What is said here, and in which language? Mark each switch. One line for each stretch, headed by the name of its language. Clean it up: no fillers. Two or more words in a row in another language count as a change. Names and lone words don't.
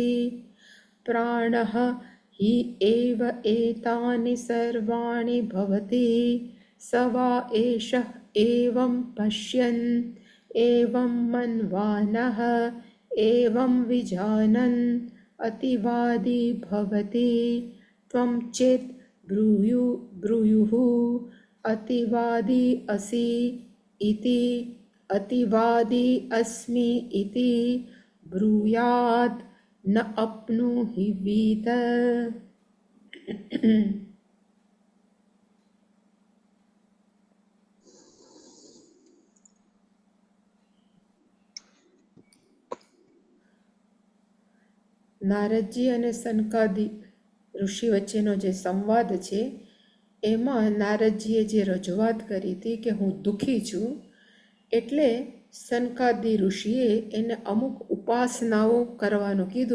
Sanskrit: प्राणः हि एव एतानि सर्वाणि भवति स वा एषः एवं पश्यन् एवं मन्वानः एवं विजानन् अतिवादी भवति। त्वं चेत् ब्रूयुः अतिवादी असि इति अतिवादी अस्मि इति ब्रूयात् न अप्नुहि वीत।
Gujarati: નારદજી અને સનકાદી ઋષિ વચ્ચેનો જે સંવાદ છે એમાં નારદજીએ જે રજૂઆત કરી હતી કે હું દુઃખી છું, એટલે સનકાદી ઋષિએ એને અમુક ઉપાસનાઓ કરવાનું કીધું.